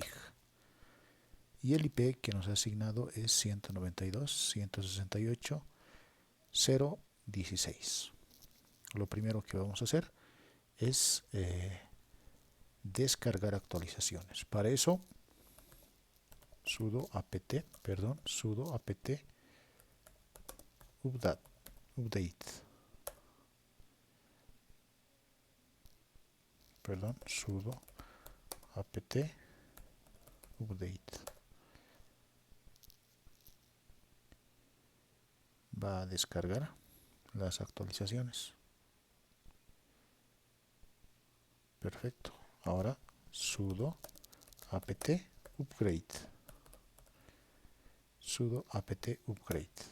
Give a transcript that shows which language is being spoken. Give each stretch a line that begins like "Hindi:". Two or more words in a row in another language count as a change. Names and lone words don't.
Spanish: Y el IP que nos ha asignado es 192.168.0.16. Lo primero que vamos a hacer es descargar actualizaciones. Para eso, sudo apt update. Sudo apt update. Va a descargar las actualizaciones. Perfecto. Ahora sudo apt upgrade. Sudo apt upgrade.